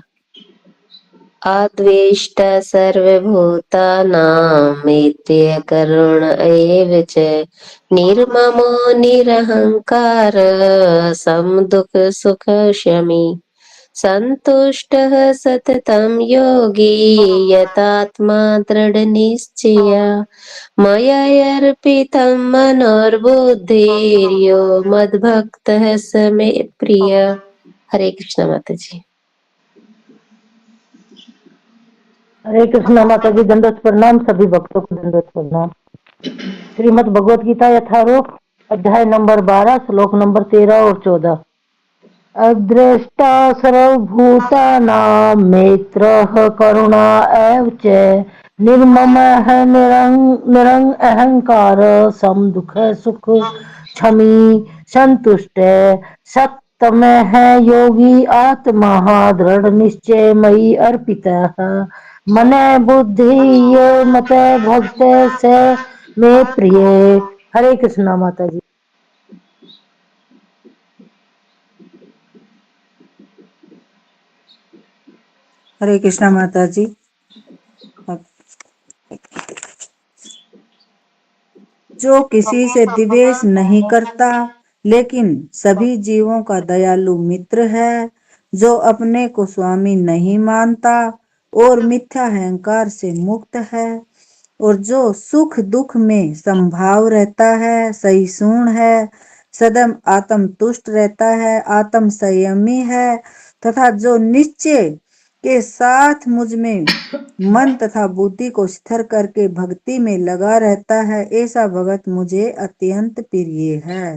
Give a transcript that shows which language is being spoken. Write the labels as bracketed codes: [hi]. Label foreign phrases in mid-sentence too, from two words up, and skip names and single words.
[sa] अद्वेष्ट सर्वभूतानां मैत्रेय करुण एव च निर्ममो निरहंकार समदुख सुख शमी संतुष्टः सततं योगी यतात्मा दृढ़ निश्चय मया अर्पितं मनोर्बुद्धिर्यो मद्भक्तः स मे प्रिय। [hi] हरे कृष्णा माता जी। हरे कृष्ण माता जी, दंडवत प्रणाम। सभी भक्तों को दंडवत प्रणाम। श्रीमद् भगवत गीता यथारूप अध्याय नंबर 12 श्लोक नंबर 13 और 14। [sa] अदृष्टा सर्वभूतानां मैत्रः करुणा एव च निर्ममः निरहंकार समदुख सुख क्षमी संतुष्ट सत्तमः योगी आत्मा दृढ़ निश्चय मयि अर्पितः मन बुद्धि ये मत भक्त से में प्रिय। [hi] हरे कृष्णा माता जी। हरे कृष्णा माता जी। जो किसी से द्वेष नहीं करता लेकिन सभी जीवों का दयालु मित्र है, जो अपने को स्वामी नहीं मानता और मिथ्या अहंकार से मुक्त है, और जो सुख दुख में समभाव रहता है, सहिष्णु है, सदैव आत्म तुष्ट रहता है, आत्म संयमी है, तथा जो निश्चय के साथ मुझ में मन तथा बुद्धि को स्थिर करके भक्ति में लगा रहता है, ऐसा भगत मुझे अत्यंत प्रिय है।